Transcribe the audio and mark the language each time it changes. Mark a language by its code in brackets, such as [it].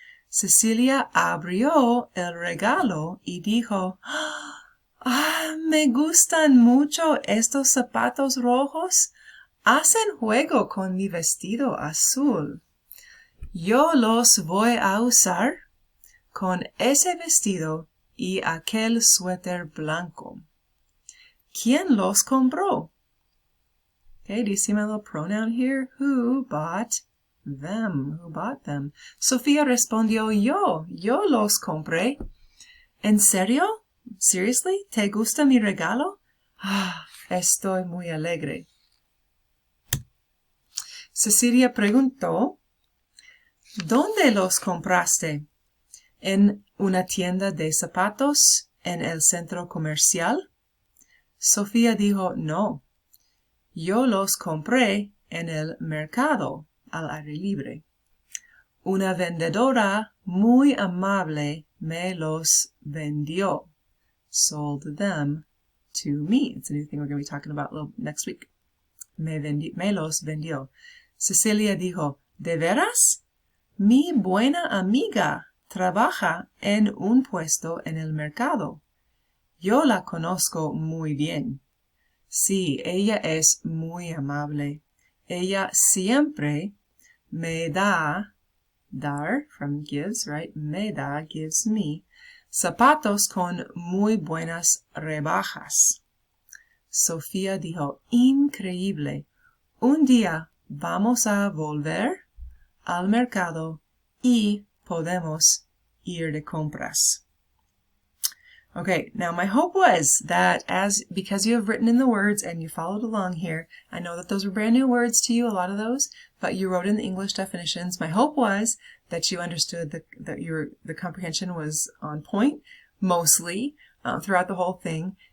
[es] Cecilia abrió el regalo y dijo, me gustan mucho estos zapatos rojos. Hacen juego con mi vestido azul. Yo los voy a usar con ese vestido y aquel suéter blanco. ¿Quién los compró? [en] Okay, do you see my little pronoun here? Who bought them? Who bought them? [es] Sofía respondió, yo los compré. ¿En serio? [en] Seriously? [es] ¿Te gusta mi regalo? Estoy muy alegre. Cecilia preguntó, ¿dónde los compraste? ¿En una tienda de zapatos en el centro comercial? Sofía dijo, no. Yo los compré en el mercado al aire libre. Una vendedora muy amable me los vendió. [en] Sold them to me. It's a new thing we're going to be talking about next week. [es] Me los vendió. Cecilia dijo, ¿de veras? Mi buena amiga trabaja en un puesto en el mercado. Yo la conozco muy bien. Sí, ella es muy amable. Ella siempre me da, dar, [en] from gives, right? [es] Me da, [en] gives me, [es] zapatos con muy buenas rebajas. Sofía dijo, increíble. Un día vamos a volver al mercado y podemos ir de compras. [en] Okay, now my hope was that because you have written in the words and you followed along here, I know that those were brand new words to you, a lot of those, but you wrote in the English definitions. My hope was that you understood that the comprehension was on point, mostly, throughout the whole thing.